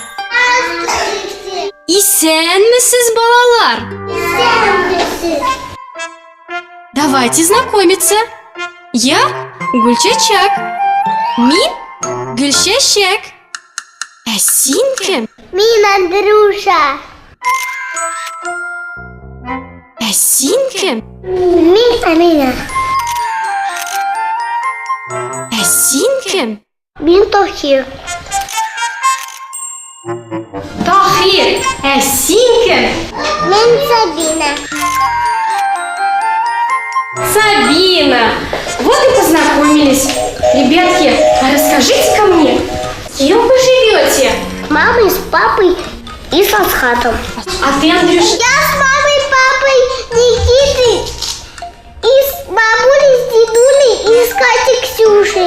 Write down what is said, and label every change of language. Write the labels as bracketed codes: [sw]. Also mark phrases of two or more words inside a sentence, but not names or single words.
[ru] Здравствуйте! [tt] Исәнмесез, балалар? Исәнмесез! [ru] Давайте знакомиться. Я Гүлчәчәк. [tt] Мин Гөлчәчәк. Ә син кем? Мин Андрюша. Ә син кем? Мин Амина. Ә син кем? Мин Тохир. Тахир. Ә син кем? Мин Сабина. Сабина. [ru] Вот и познакомились. Ребятки, а расскажите-ка мне, с кем вы живете? С мамой, с папой и с Асхатом. А ты, Андрюша? Я с мамой, папой, Никитой. И с бабулей, с дедулей и с Катей, Ксюшей.